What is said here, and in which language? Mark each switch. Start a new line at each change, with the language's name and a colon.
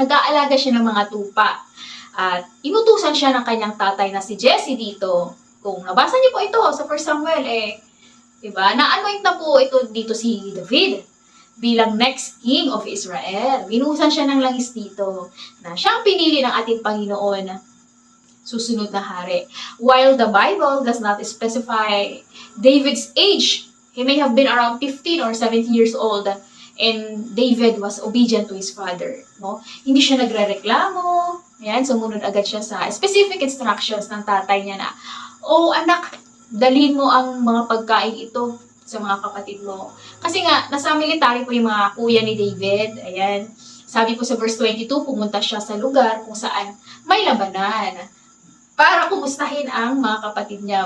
Filipino: Nag-aalaga siya ng mga tupa. At inutusan siya ng kanyang tatay na si Jesse dito. Kung nabasa niyo po ito sa 1 Samuel, diba? Na-anoint na po ito dito si David bilang
English: next king of Israel.
Filipino: Binuhusan siya ng langis dito na siyang pinili ng ating Panginoon susunod na hari.
English: While the Bible does not specify David's age, he may have been around 15 or 17 years old and David was obedient to his father. No?
Filipino: Hindi siya nagrereklamo. Ayan, sumunod agad siya sa
English: specific instructions
Filipino: ng tatay niya na, "Oh anak, dalhin mo ang mga pagkain ito sa mga kapatid mo." Kasi nga, nasa military po yung mga kuya ni David. Ayan. Sabi po sa verse 22, pumunta siya sa lugar kung saan may labanan para kumustahin ang mga kapatid niya.